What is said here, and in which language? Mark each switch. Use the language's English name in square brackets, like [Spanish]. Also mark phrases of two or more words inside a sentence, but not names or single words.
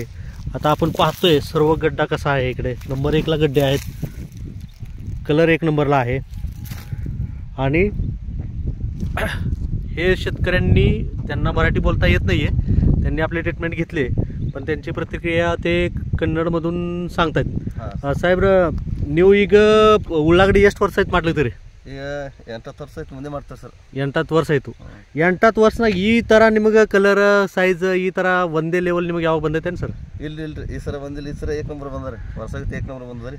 [Marathi] आता आपण पाहतोय सर्व गड्डा कसा आहे। इकडे नंबर 1 ला गड्डे आहेत, कलर 1 नंबरला आहे। आणि हे शेतकऱ्यांनी, त्यांना मराठी बोलता येत नाहीये, त्यांनी आपले ट्रीटमेंट घेतले, पण त्यांची प्रतिक्रिया ते कन्नडमधून सांगतात। साहेब, [Kannada] ನೀವು ಈಗ ಉಳ್ಳಾಗಡ್ಡಿ ಎಷ್ಟು ವರ್ಷ ಆಯ್ತು ಮಾಡ್ಲಿದ್ದೀರಿ? 8 ವರ್ಷ ಆಯ್ತು, ಮುಂದೆ ಮಾಡ್ತಾರೆ ಸರ್। 8 ವರ್ಷ ಆಯ್ತು। 8 ವರ್ಷನಾಗ ಈ ತರ ನಿಮಗೆ ಕಲರ್ ಸೈಜ್ ಈ ತರ ಒಂದೇ ಲೆವೆಲ್ ನಿಮಗೆ ಯಾವ ಬಂದೈತೇನು ಸರ್? ಇಲ್ರಿ, ಈ ಸರ ಬಂದಿಲ್ಲ, ಈ ಸರ ಏಕ್ ನಂಬರ್ ಬಂದ್ರಿ, ವರ್ಷಕ್ಕೆ ಏಕ್ ನಂಬರ್ ಬಂದ್ರಿ,